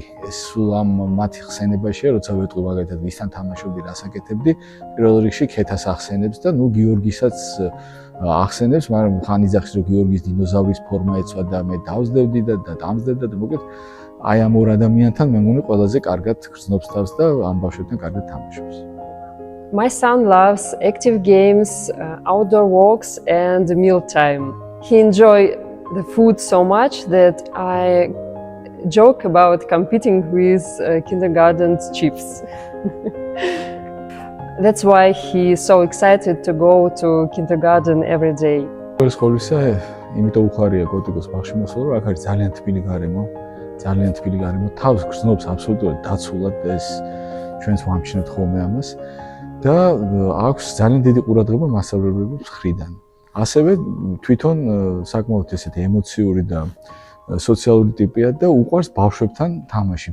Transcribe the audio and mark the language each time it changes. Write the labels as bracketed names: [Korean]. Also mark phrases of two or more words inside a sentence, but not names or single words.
[Georgian] ეს სულ ამ მათი ხსენებაშია, როცა ვეტყვი მაგალითად ვისთან თამაშობდი, რას აკეთებდი, პირველ რიგში ქეთას ახსენებს და ნუ გიორგისაც ახსენებს, მაგრამ ხანიძახის რომ გიორგის დინოზავრის ფორმა ეცვა და მე დავსდევდი და დამსდევდა და მოკლედ აი ამ ორ ადამიანთან მე მგონი ყველაზე კარგად გრძნობს თავს და ამ ბავშვებთან კარგად თამაშობს. [English] My son loves active games, outdoor walks and mealtime. He enjoys the food so much that I joke about competing with kindergarten chiefs. That's why he is so excited to go to kindergarten every day. [Georgian] სკოლისა, იმიტომ უხარია კოტიკოს ბაღში მოსვლა, რომ აქ არის ძალიან თბილი გარემო. ძალიან თბილი გარემო თავს გრძნობს აბსოლუტურად დაცულად ეს ჩვენს ვამჩნევთ ხოლმე ამას და აქვს ძალიან დიდი ყურადღება მასწავლებლების მხრიდან. ასევე თვითონ საკმაოდ ესეთი ემოციური და სოციალური ტიპია და უყვარს ბავშვებთან თამაში.